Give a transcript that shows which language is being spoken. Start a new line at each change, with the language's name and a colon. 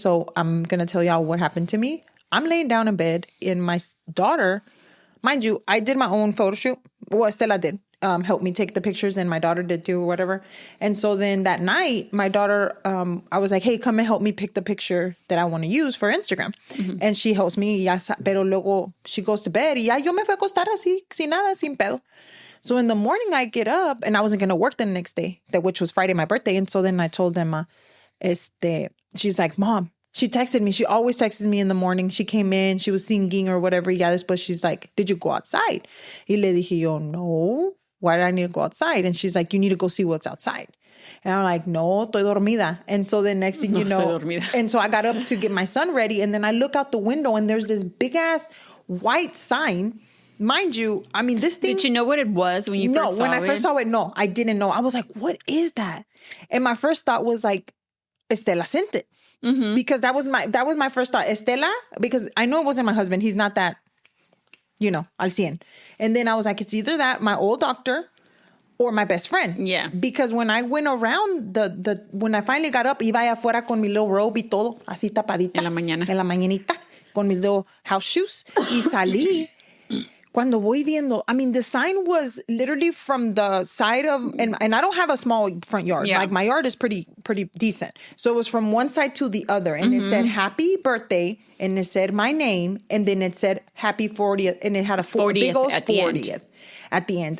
English: So I'm going to tell y'all what happened to me. I'm laying down in bed and my daughter, mind you, I did my own photo shoot. Well, Estela did help me take the pictures and my daughter did too or whatever. And so then that night, my daughter, I was like, hey, come and help me pick the picture that I want to use for Instagram. Mm-hmm. And she helps me.
Spanish: Pero luego
English: she goes to bed.
Spanish: Y yo me fui a acostar así, sin nada, sin pedo.
English: So in the morning, I get up and I wasn't going to work the next day, which was Friday, my birthday. And so then I told them, she's like, Mom, she texted me. She always texts me in the morning. She came in, she was singing or whatever.
Spanish: Después
English: she's like, did you go outside?
Spanish: Y le dije yo, no.
English: Why did I need to go outside? And she's like, you need to go see what's outside. And I'm like, no,
Spanish: estoy dormida.
English: And so the next thing you know, and so I got up to get my son ready. And then I look out the window and there's this big ass white sign. Mind you, I mean, this thing. Did you know what it was when you first saw it? No, when I first saw it, no, I didn't know. I was like, what is that? And my first thought was like, Estela sent it. Mm-hmm. Because that was my first thought. Estela, because I know it wasn't my husband. He's not that,
Spanish: al 100.
English: And then I was like, it's either that, my old doctor, or my best friend. Yeah. Because when I went around, when I finally got up,
Spanish: iba allá afuera con mi
English: little robe
Spanish: y todo, así tapadita. En la mañana. En la mañanita, con mis
English: little house shoes.
Spanish: Y salí. Cuando voy viendo,
English: I mean, the sign was literally from the side of, and I don't have a small front yard. Yeah. Like my yard is pretty decent. So it was from one side to the other. And it said, happy birthday. And it said my name. And then it said happy 40th. And it had a 40th big old 40th at the end.